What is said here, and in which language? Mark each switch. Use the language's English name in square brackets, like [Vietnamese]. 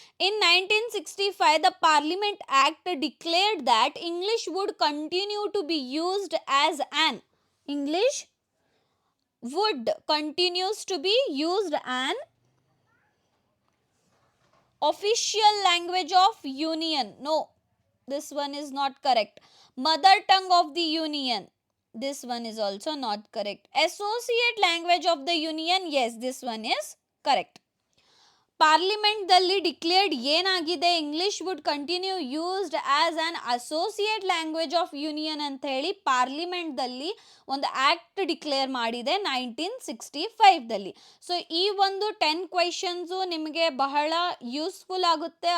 [English] In 1965 the parliament act declared that English would continue to be used as an English would continues to be used an official language of union. No, this one is not correct. Mother tongue of the union, this one is also not correct. Associate language of the union, yes, this one is correct. [Kannada] ಪಾರ್ಲಿಮೆಂಟ್ದಲ್ಲಿ declared ಏನಾಗಿದೆ, [English] English would continue used as an associate language of union [Kannada] ಅಂತ ಹೇಳಿ ಪಾರ್ಲಿಮೆಂಟ್ದಲ್ಲಿ ಒಂದು act declare ಮಾಡಿದೆ 1965ದಲ್ಲಿ. So ಈ ಒಂದು 10 questions ನಿಮಗೆ ಬಹಳ useful ಆಗುತ್ತೆ.